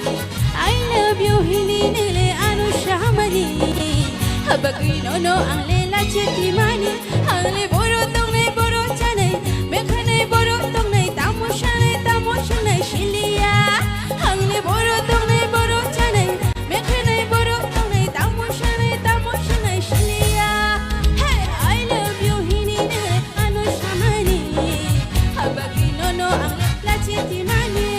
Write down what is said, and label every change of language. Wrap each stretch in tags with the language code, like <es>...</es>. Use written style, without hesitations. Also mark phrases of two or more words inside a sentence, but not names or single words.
<en>I love you</en> <trp>hininili ano Samani, abagui nono ang lela chiti mani. Ang liboro tong nay boro chanay, mekhanay boro tong nay tamo shanay shilia. Ang liboro tong nay boro chanay, mekhanay boro tong nay tamo shanay shilia.</trp> <en>Hey, I love you</en> <trp>hininili ano Samani. Abagi nono ang lachiti mani.</trp>